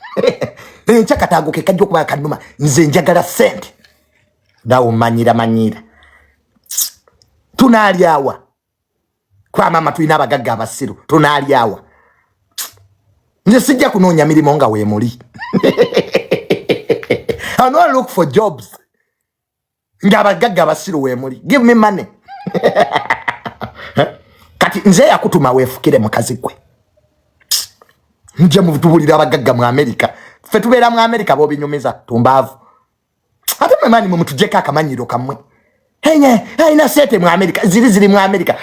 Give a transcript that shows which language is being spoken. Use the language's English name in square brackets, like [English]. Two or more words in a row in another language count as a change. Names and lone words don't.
[Ganda] Enkya Kataago ke kajja okuba kanuma. Nze njagala ssente. Naawe ommanyiira manyiira. Tunaalyawa. Kwa maama tulina abagagga abasiru. Tunaalyawa. Nze sijja kunoonya mirimu nga we muli. [English] I don't look for jobs. [Ganda] Nga abagagga abasiru we muli. [English] Give me money. [Ganda] Kati nze yakutuma weefukire mukazi gwe. Nje mutubuulira abagagga mu America. Ffe tubeera mu America b'obinyumiza, Tumbaavu. Ate mmwe mani mwe mutuggyeko akamanyiiro kammwe. Enye, ayina ssente mu America, ziri ziri mu America.